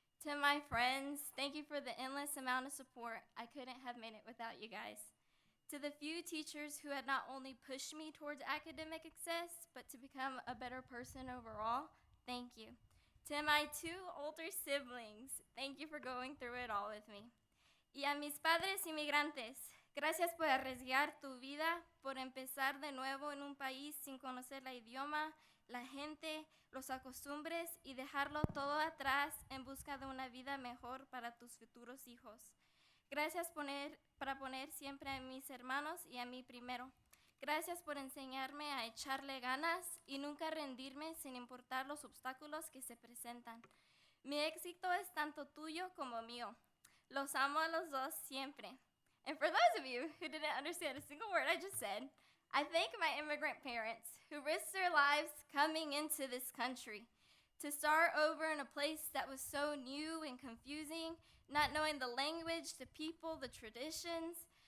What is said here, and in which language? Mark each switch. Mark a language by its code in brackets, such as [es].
[en] To my friends, thank you for the endless amount of support. I couldn't have made it without you guys. To the few teachers who had not only pushed me towards academic success, but to become a better person overall, thank you. To my 2 older siblings, thank you for going through it all with me. [es] Y a mis padres inmigrantes, gracias por arriesgar tu vida, por empezar de nuevo en un país sin conocer la idioma, la gente, los costumbres y dejarlo todo atrás en busca de una vida mejor para tus futuros hijos. Gracias para poner siempre a mis hermanos y a mí primero. Gracias por enseñarme a echarle ganas y nunca rendirme sin importar los obstáculos que se presentan. Mi éxito es tanto tuyo como mío. Los amo a los dos siempre. [en] And for those of you who didn't understand a single word I just said, I thank my immigrant parents who risked their lives coming into this country to start over in a place that was so new and confusing, not knowing the language, the people, the traditions.